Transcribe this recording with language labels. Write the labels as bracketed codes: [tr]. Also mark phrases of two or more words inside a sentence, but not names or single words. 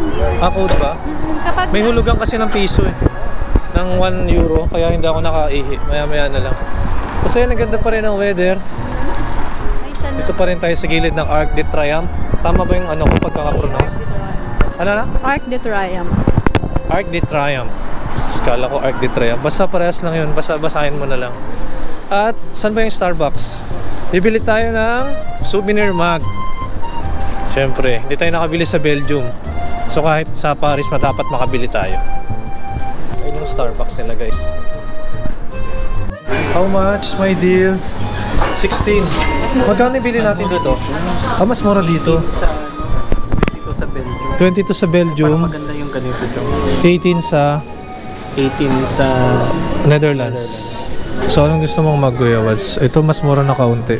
[tl] Code ba? Kapag May hulugan kasi ng piso eh. Ng 1 euro. Kaya hindi ako nakaihi. Maya-maya na lang. Kasi ang ganda pa rin ang weather. Ito pa rin tayo sa gilid ng Arc de Triomphe. Tama ba yung ano ko pagkakapronounce? Ano na? Arc de Triomphe. Arc de Triomphe. Kala ko Arc de Triomphe. Basta parehas lang yun. Basahin mo na lang. At saan ba yung Starbucks? Bibili tayo ng souvenir mug. Siyempre, hindi tayo nakabili sa Belgium. So kahit sa Paris, dapat makabili tayo. Ayun yung Starbucks nila guys. [en] How much, my dear? 16. [tl] Magkano ibili natin dito? Mas mura dito. 22 sa Belgium. 22 sa Belgium. Parang maganda yung ganito dito. 18 sa 18 sa Netherlands. So anong gusto mong mag-Kuya Wads? Ito mas mura na kaunti.